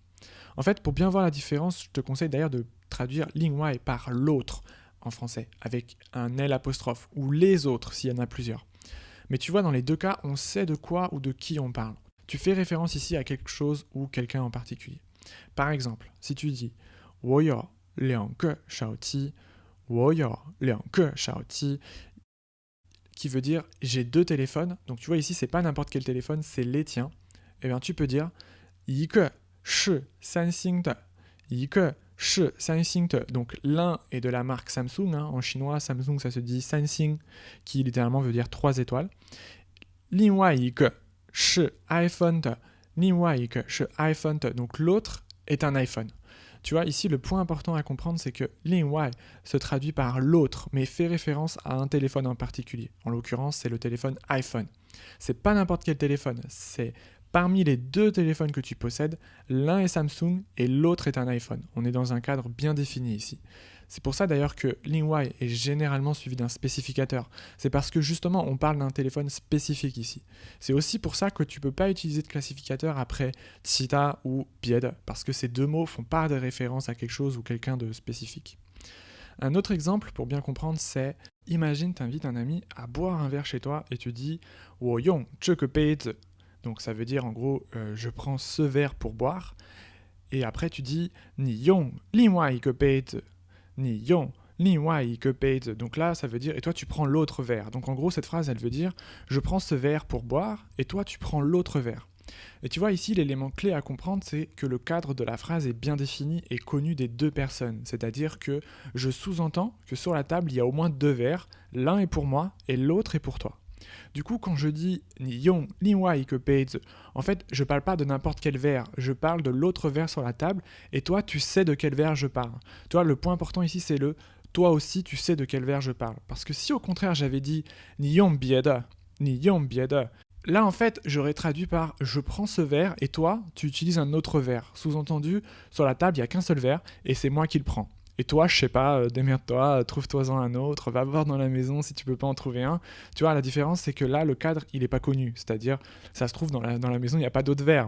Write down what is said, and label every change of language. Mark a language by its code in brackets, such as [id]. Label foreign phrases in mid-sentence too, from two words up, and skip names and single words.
[fr] En fait, pour bien voir la différence, je te conseille d'ailleurs de traduire Ling Wai par l'autre en français, avec un L apostrophe, ou les autres s'il y en a plusieurs. Mais tu vois, dans les deux cas, on sait de quoi ou de qui on parle. Tu fais référence ici à quelque chose ou quelqu'un en particulier. Par exemple, si tu dis [zh] 我有两个手机，我有两个手机, [fr] qui veut dire j'ai deux téléphones. Donc tu vois ici, c'est pas n'importe quel téléphone, c'est les tiens. Et bien tu peux dire [zh] 一个是三星的，一个是 Samsung, [fr] donc l'un est de la marque Samsung, hein. En chinois, Samsung ça se dit Sanxing, qui littéralement veut dire 3 étoiles. [zh] 另外一个是 iPhone 的，另外一个是 iPhone 的， [fr] donc l'autre est un iPhone. Tu vois, ici, le point important à comprendre, c'est que 另外 se traduit par l'autre, mais fait référence à un téléphone en particulier. En l'occurrence, c'est le téléphone iPhone. C'est pas n'importe quel téléphone, c'est parmi les deux téléphones que tu possèdes, l'un est Samsung et l'autre est un iPhone. On est dans un cadre bien défini ici. C'est pour ça d'ailleurs que 另外 est généralement suivi d'un spécificateur. C'est parce que justement on parle d'un téléphone spécifique ici. C'est aussi pour ça que tu ne peux pas utiliser de classificateur après Tita ou Bied, parce que ces deux mots font pas de référence à quelque chose ou quelqu'un de spécifique. Un autre exemple pour bien comprendre, c'est imagine tu invites un ami à boire un verre chez toi et tu dis [zh] 我用这个杯子. [fr] Donc ça veut dire en gros je prends ce verre pour boire et après tu dis [zh] 你用另外一个杯子. 你用另外一个杯子. [fr] Donc là, ça veut dire, et toi, tu prends l'autre verre. Donc en gros, cette phrase, elle veut dire, je prends ce verre pour boire, et toi, tu prends l'autre verre. Et tu vois, ici, l'élément clé à comprendre, c'est que le cadre de la phrase est bien défini et connu des deux personnes. C'est-à-dire que je sous-entends que sur la table, il y a au moins deux verres. L'un est pour moi, et l'autre est pour toi. Du coup, quand je dis [zh] 你用另外一个杯子, [fr] en fait, je parle pas de n'importe quel verre, je parle de l'autre verre sur la table, et toi, tu sais de quel verre je parle. Tu vois, le point important ici, c'est le toi aussi, tu sais de quel verre je parle. Parce que si au contraire, j'avais dit [zh] 你用别的, 你用别的, [fr] là, en fait, j'aurais traduit par je prends ce verre, et toi, tu utilises un autre verre. Sous-entendu, sur la table, il n'y a qu'un seul verre, et c'est moi qui le prends. Et toi, je sais pas, démerde-toi, trouve-toi-en un autre, va voir dans la maison si tu peux pas en trouver un. Tu vois, la différence, c'est que là, le cadre, il est pas connu. C'est-à-dire, ça se trouve, dans la maison, il n'y a pas d'autres verres.